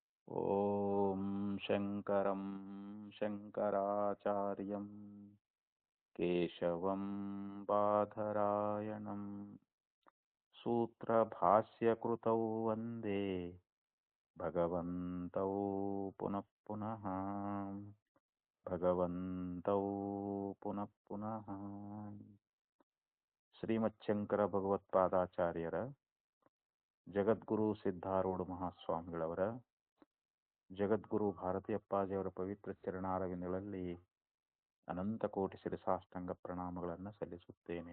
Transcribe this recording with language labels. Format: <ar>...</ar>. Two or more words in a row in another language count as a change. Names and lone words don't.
<sa>ॐ शङ्करं शङ्कराचार्यं केशवं बादरायणं सूत्रभाष्यकृतौ वन्दे भगवन्तौ पुनः पुनः भगवन्तौ पुनः पुनः</sa> <kn>ಶ್ರೀಮಚ್ಛಂಕರ ಭಗವತ್ಪಾದಾಚಾರ್ಯರ ಜಗದ್ಗುರು ಸಿದ್ಧಾರೂಢ ಮಹಾಸ್ವಾಮಿಗಳವರ ಜಗದ್ಗುರು ಭಾರತೀ ಅಪ್ಪಾಜಿಯವರ ಪವಿತ್ರ ಚರಣಾರವಿಂದಗಳಲ್ಲಿ ಅನಂತ ಕೋಟಿ ಶಿರಸಾಷ್ಟಾಂಗ ಪ್ರಣಾಮಗಳನ್ನು ಸಲ್ಲಿಸುತ್ತೇನೆ.</kn>